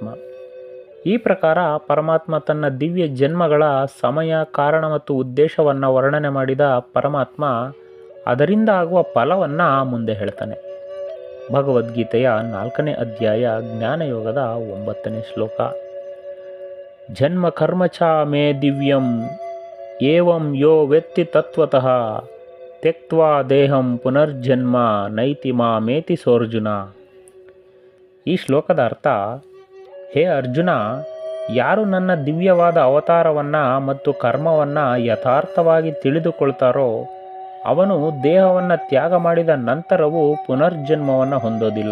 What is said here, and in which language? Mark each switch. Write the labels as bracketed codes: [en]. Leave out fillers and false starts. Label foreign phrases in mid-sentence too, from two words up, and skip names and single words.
[kn] ಈ ಪ್ರಕಾರ ಪರಮಾತ್ಮ ತನ್ನ ದಿವ್ಯ ಜನ್ಮಗಳ ಸಮಯ, ಕಾರಣ ಮತ್ತು ಉದ್ದೇಶವನ್ನು ವರ್ಣನೆ ಮಾಡಿದ ಪರಮಾತ್ಮ ಅದರಿಂದ ಆಗುವ ಫಲವನ್ನು ಮುಂದೆ ಹೇಳ್ತಾನೆ. ಭಗವದ್ಗೀತೆಯ 4ನೇ ಅಧ್ಯಾಯ ಜ್ಞಾನಯೋಗದ 9ನೇ ಶ್ಲೋಕ. [sa] ಜನ್ಮ ಕರ್ಮ ಚ ಮೇ ದಿವ್ಯಂ ಏವಂ ಯೋ ವೆತ್ತಿ ತತ್ವತಃ ತ್ಯಕ್ತ್ವಾ ದೇಹಂ ಪುನರ್ಜನ್ಮ ನೈತಿ ಮಾಮೇತಿ ಸೋರ್ಜುನ. [kn] ಈ ಶ್ಲೋಕದ ಅರ್ಥ, ಹೇ ಅರ್ಜುನ, ಯಾರು ನನ್ನ ದಿವ್ಯವಾದ ಅವತಾರವನ್ನು ಮತ್ತು ಕರ್ಮವನ್ನು ಯಥಾರ್ಥವಾಗಿ ತಿಳಿದುಕೊಳ್ತಾರೋ ಅವನು ದೇಹವನ್ನು ತ್ಯಾಗ ಮಾಡಿದ ನಂತರವೂ ಪುನರ್ಜನ್ಮವನ್ನು ಹೊಂದೋದಿಲ್ಲ.